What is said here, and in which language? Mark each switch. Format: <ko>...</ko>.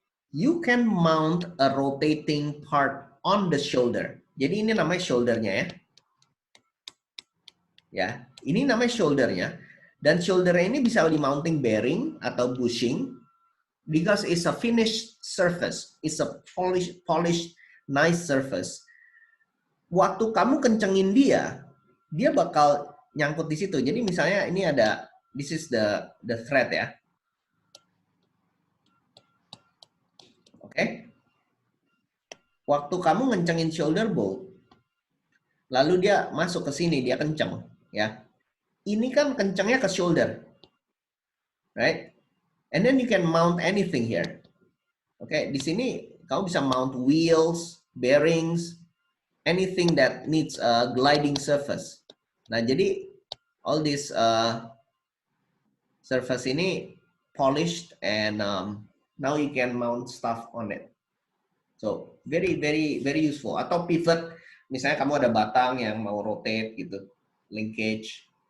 <en>You can mount a rotating part on the shoulder.</en> <id>Jadi ini namanya shouldernya ya. Ya, ini namanya shouldernya. Dan shouldernya ini bisa di-mounting bearing atau bushing</id> <en>because it's a finished surface. It's a polished, nice surface.</en> <id>Waktu kamu kencengin dia bakal nyangkut di situ. Jadi misalnya ini ada,</id> <en>this is the thread</en> <id>ya. Oke. Waktu kamu ngencengin shoulder bolt, lalu dia masuk ke sini, dia kenceng ya. Ini kan kencengnya ke shoulder.</id> <en>Right? And then you can mount anything here.</en> <id>Oke, di sini kamu bisa</id> <en>mount wheels, bearings, anything that needs a gliding surface.</en> <id>Nah, jadi</id> <en>all this surface</en> <id>ini</id> <en>polished and now you can mount stuff on it. So very very very useful.</en> <id>Atau pivot, misalnya kamu ada batang yang mau rotate gitu, linkage.</id>